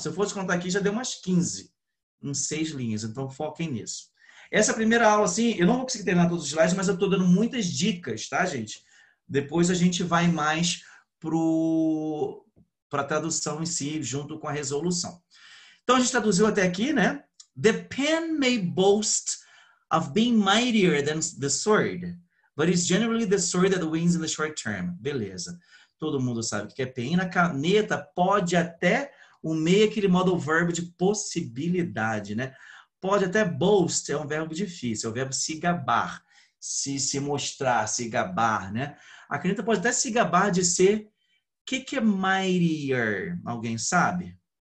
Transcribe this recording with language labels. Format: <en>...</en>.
<pt>Se eu fosse contar aqui, já deu umas 15 em 6 linhas, então foquem nisso. Essa primeira aula, assim, eu não vou conseguir terminar todos os slides, mas eu estou dando muitas dicas, tá, gente? Depois a gente vai mais para a tradução em si, junto com a resolução. Então, a gente traduziu até aqui, né?</pt> <en>The pen may boast of being mightier than the sword, but it's generally the sword that wins in the short term.</en> <pt>Beleza. Todo mundo sabe o que é pen. Na caneta pode até o meio aquele modal verbo de possibilidade, né? Pode até boast, é um verbo difícil, é o verbo se gabar, se mostrar, se gabar, né? A caneta pode até se gabar de ser... O que é mightier? Alguém sabe?</pt>